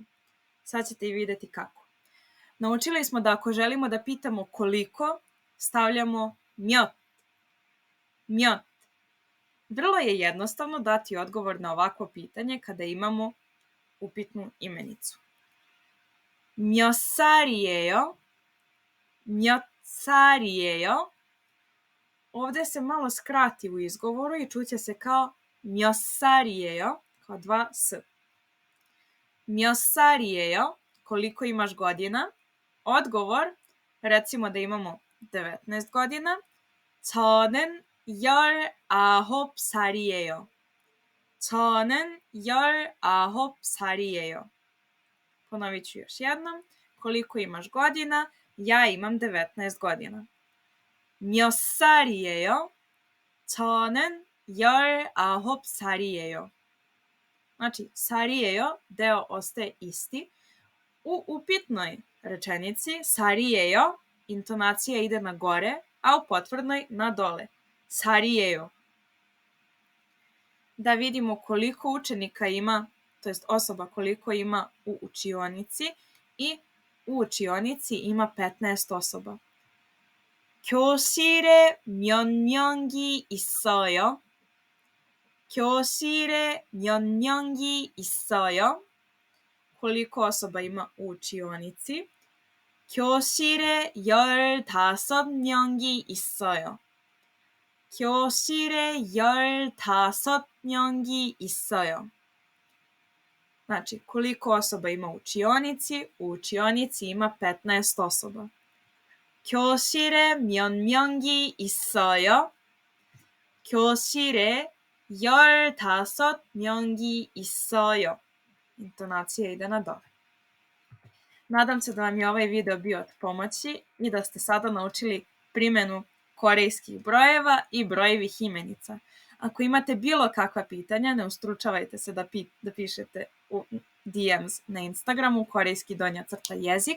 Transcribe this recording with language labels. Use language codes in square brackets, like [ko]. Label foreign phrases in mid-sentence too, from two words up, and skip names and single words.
[sr] Sad ćete i vidjeti kako. Naučili smo da ako želimo da pitamo koliko, stavljamo mjot. Mjot. Vrlo je jednostavno dati odgovor na ovakvo pitanje kada imamo upitnu imenicu. [ko] 몇 살이에요? 몇 살이에요? [sr] Ovdje se malo skrati u izgovoru i čuće se kao [ko] 몇 살이에요, [sr] kao dva s. [ko] 몇 살이에요? [sr] Koliko imaš godina? Odgovor, recimo da imamo 19 godina. [ko] 저는 19살이에요. 저는 19살이에요. [sr] Ponovit ću još jednom. Koliko imaš godina? Ja imam 19 godina. [ko] 몇 살이에요? 저는 19살이에요. [sr] Znači, 살이에요, deo ostaje isti. U upitnoj rečenici 살이에요, intonacija ide na gore, a u potvrdnoj na dole. [ko] 살이에요. [sr] Da vidimo koliko učenika ima, to jest osoba koliko ima u učionici, i u učionici ima 15 osoba. [ko] 교실에 몇 명이 있어요? 교실에 몇 명이 있어요? [sr] Koliko osoba ima u učionici? [ko] 교실에 15명이 있어요. 교실에 15명이 있어요. [sr] Znači, koliko osoba ima u učionici? U učionici ima 15 osoba. [ko] 교실에 몇 명이 있어요? 교실에 15명이 있어요. [sr] Intonacija ide na dole. Nadam se da vam je ovaj video bio od pomoći i da ste sada naučili primjenu korejskih brojeva i brojevih imenica. Ako imate bilo kakva pitanja, ne ustručavajte se da pišete u DMs na Instagramu korejski_jezik.